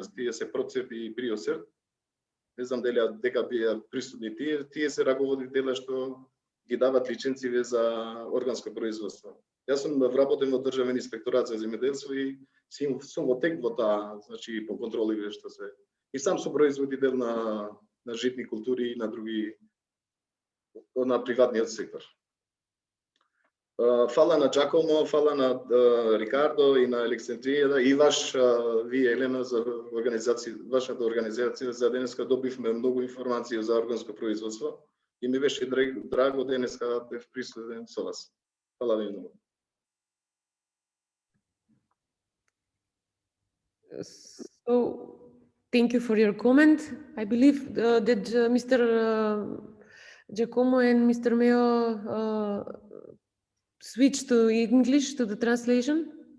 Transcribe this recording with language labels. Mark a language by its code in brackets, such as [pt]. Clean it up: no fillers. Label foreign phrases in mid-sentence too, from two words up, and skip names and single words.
[mk] Тие се Процеп и Приосерт. Не знам дали дека беа присутни тие се раководни тела што ги дават лиценциве за органско производство. Јас сум вработен во Државен инспекторат за земјоделство и сум во тек во таа, значи, по контроливе што се. И сам сум производител на житни култури и на други, на приватниот сектор. Фала на Giacomo, фала на Ricardo и на Александрија и вие Елена за вашата организација за денеска добивме многу информации за органско производство и ми беше драго денеска да бев присутен со вас. Фала ви многу. [en] So, thank you for your comment. I believe that Mr. Giacomo and Mr. Meo switch to English to the translation?